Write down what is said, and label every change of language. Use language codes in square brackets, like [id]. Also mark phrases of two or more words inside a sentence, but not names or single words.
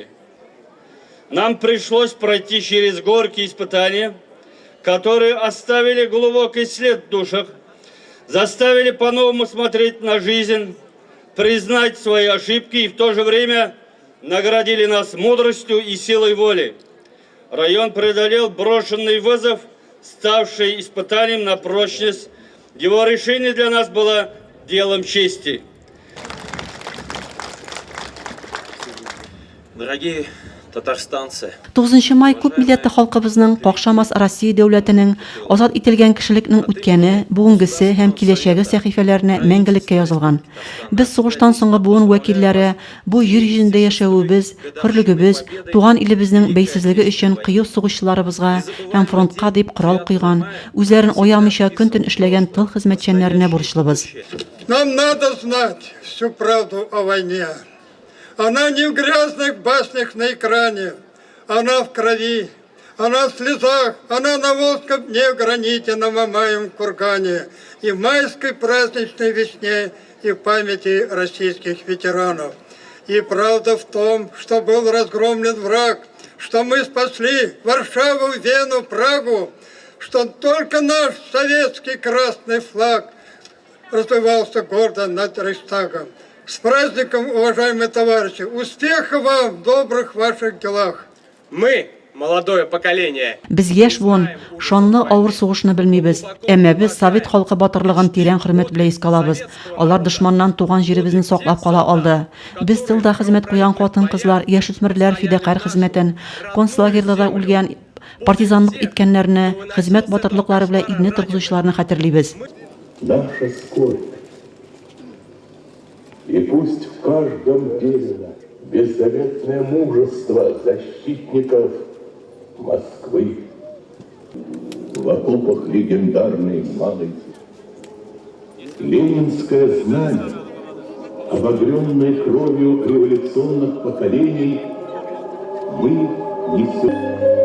[ru] Нам пришлось пройти через горькие испытания, которые оставили глубокий след в душах, заставили по-новому смотреть на жизнь, признать свои ошибки и в то же время наградили нас мудростью и силой воли. Район преодолел брошенный вызов, ставший испытанием на прочность. Его решение для нас было делом чести. Дорогие татарстанцы, [tt] 9 май күп милләтле халкыбызның, какшамас Россия дәүләтенең азат ителгән кешелекнең үткәне, бүгенгесе һәм киләчәге сәхифәләренә мәңгелеккә язылган. Без сугыштан соңгы буын вәкилләре бу җир йөзендә яшәүебез, хөрлегебез, туган илебезнең бәйсезлеге өчен кыю сугышчыларыбызга һәм фронтка дип корал куйган, үзләрен аямыйча көн-төн эшләгән тыл хезмәтчәннәренә бурычлыбыз. [ru] Нам надо знать всю правду о войне. Она не в грязных баснях на экране, она в крови, она в слезах, она на волжском дне в граните, на Мамаевом кургане, и в майской праздничной весне, и в памяти российских ветеранов. И правда в том, что был разгромлен враг, что мы спасли Варшаву, Вену, Прагу, что только наш советский красный флаг развивался гордо над Рейхстагом. С праздником, уважаемые товарищи! Успехов вам в добрых ваших делах! мы, молодое поколение, [tt] Без яшь буын, шанлы авыр сугышны белмибез. Әмма без Совет халкы батырлыгын тирән хөрмәт белән искә алабыз. Алар дошманнан туган җиребезне саклап кала алды. Без тылда хезмәт куян хатын-кызлар, яшүсмерләр фидакарь хезмәтен, концлагерьларда үлгән партизанлык иткәннәрне, хезмәт батырлыклары белән илне торгызучыларны хәтерлибез. [ru] Наша скорбь. И пусть в каждом деле беззаветное мужество защитников Москвы. В окопах легендарной Малой ленинское знамя, обогренное кровью революционных поколений, мы несем.